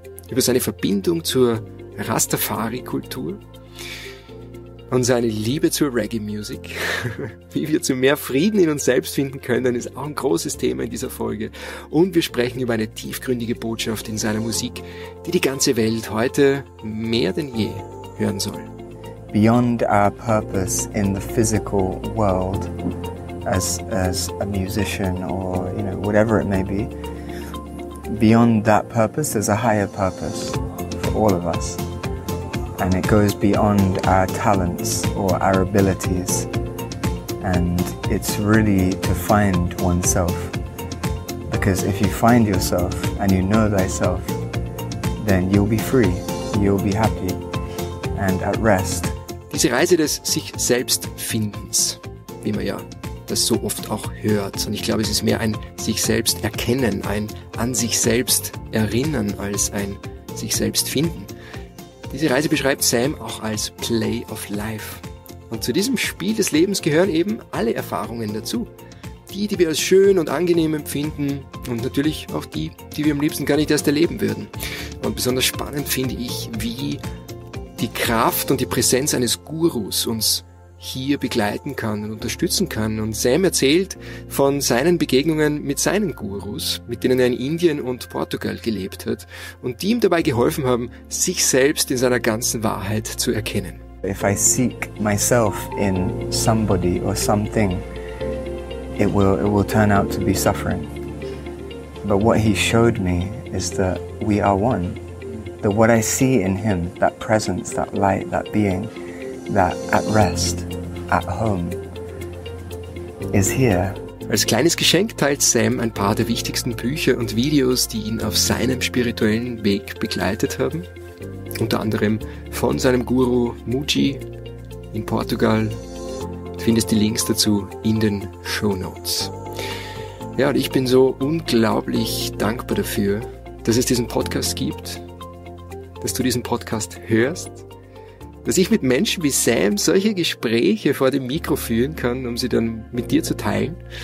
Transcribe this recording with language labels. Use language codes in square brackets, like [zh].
[de] Über seine Verbindung zur Rastafari-Kultur und seine Liebe zur Reggae-Musik. Wie wir zu mehr Frieden in uns selbst finden können, ist auch ein großes Thema in dieser Folge. Und wir sprechen über eine tiefgründige Botschaft in seiner Musik, die die ganze Welt heute mehr denn je hören soll. [en] Beyond our purpose in the physical world as a musician or whatever it may be, beyond that purpose there's a higher purpose for all of us, and it goes beyond our talents or our abilities, and it's really to find oneself, because if you find yourself and you know thyself, then you'll be free, you'll be happy and at rest. [de] Diese Reise des sich-selbst-Findens, wie man ja das so oft auch hört. Und ich glaube, es ist mehr ein sich selbst erkennen, ein an sich selbst erinnern, als ein sich selbst finden. Diese Reise beschreibt Sam auch als Play of Life. Und zu diesem Spiel des Lebens gehören eben alle Erfahrungen dazu. Die, die wir als schön und angenehm empfinden und natürlich auch die, die wir am liebsten gar nicht erst erleben würden. Und besonders spannend finde ich, wie die Kraft und die Präsenz eines Gurus uns hier begleiten kann und unterstützen kann. Und Sam erzählt von seinen Begegnungen mit seinen Gurus, mit denen er in Indien und Portugal gelebt hat und die ihm dabei geholfen haben, sich selbst in seiner ganzen Wahrheit zu erkennen. [en] If I seek myself in somebody or something, it will turn out to be suffering. But what he showed me is that we are one. That what I see in him, that presence, that light, that being, that at rest, at home, is here. [de] Als kleines Geschenk teilt Sam ein paar der wichtigsten Bücher und Videos, die ihn auf seinem spirituellen Weg begleitet haben. Unter anderem von seinem Guru Muji in Portugal. Du findest die Links dazu in den Shownotes. Ja, und ich bin so unglaublich dankbar dafür, dass es diesen Podcast gibt, dass du diesen Podcast hörst, dass ich mit Menschen wie Sam solche Gespräche vor dem Mikro führen kann, um sie dann mit dir zu teilen.